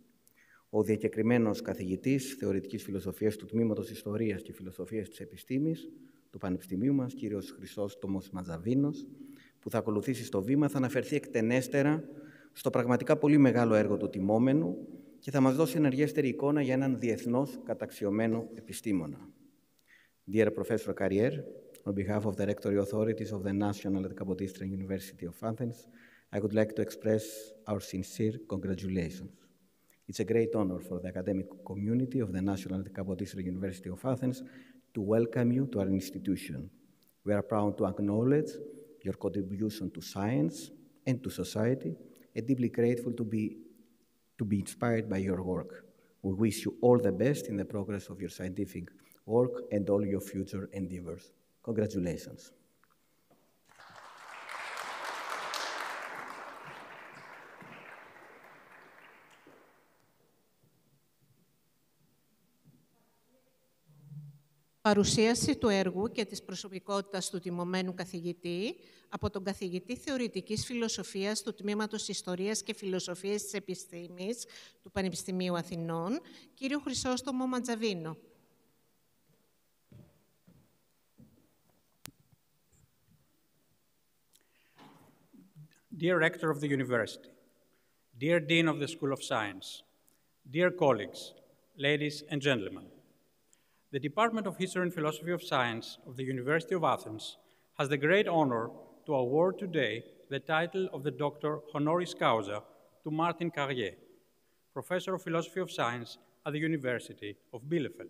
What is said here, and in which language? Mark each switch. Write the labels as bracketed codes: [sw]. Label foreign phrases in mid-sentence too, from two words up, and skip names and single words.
[el] Ο διακεκριμένος καθηγητής θεωρητικής φιλοσοφίας του Τμήματος Ιστορίας και Φιλοσοφίας της Επιστήμης του Πανεπιστημίου μας, κύριος Χρυσόστομος Ματζαβίνος, που θα ακολουθήσει στο βήμα, θα αναφερθεί εκτενέστερα στο πραγματικά πολύ μεγάλο έργο του τιμόμενου και θα μας δώσει ενεργέστερη εικόνα για έναν διεθνώς καταξιωμένο επιστήμονα. [en] Dear Professor Carrier, on behalf of the Rectory Authorities of the National Kapodistrian University of Athens, I would like to express our sincere congratulations. It's a great honor for the academic community of the National Kapodistrian University of Athens to welcome you to our institution. We are proud to acknowledge your contribution to science and to society, and deeply grateful to be inspired by your work. We wish you all the best in the progress of your scientific work and all your future endeavors. Congratulations. [el] Παρουσίαση του έργου και της προσωπικότητας του τιμωμένου καθηγητή από τον καθηγητή Θεωρητικής Φιλοσοφίας του Τμήματος Ιστορίας και Φιλοσοφίας της Επιστήμης του Πανεπιστημίου Αθηνών, κύριο Χρυσόστομο Ματζαβίνο. [en] Dear Rector of the University, dear Dean of the School of Science, dear colleagues, ladies and gentlemen, the Department of History and Philosophy of Science of the University of Athens has the great honor to award today the title of the Doctor Honoris Causa to Martin Carrier, Professor of Philosophy of Science at the University of Bielefeld.